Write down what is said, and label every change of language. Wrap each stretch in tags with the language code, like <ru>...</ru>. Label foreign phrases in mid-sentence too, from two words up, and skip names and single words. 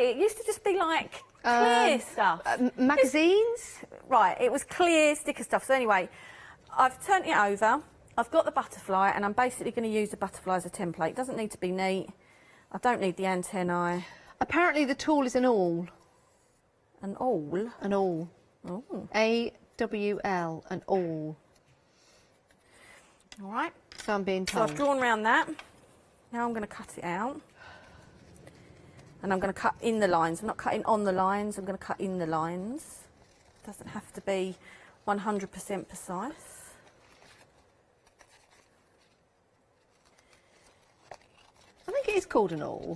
<en>It used to just be like clear stuff. Magazines? Right, it was clear sticker stuff. So anyway, I've turned it over. I've got the butterfly, and I'm basically going to use the butterfly as a template. It doesn't need to be neat. I don't need the antennae. Apparently the tool is an awl. An awl? An awl. Oh. A-W-L, an awl. All right. So I'm being So told. I've drawn around that. Now I'm going to cut it out. And I'm going to cut in the lines. I'm not cutting on the lines, I'm going to cut in the lines. It doesn't have to be 100% precise. I think it is called an awl.</en>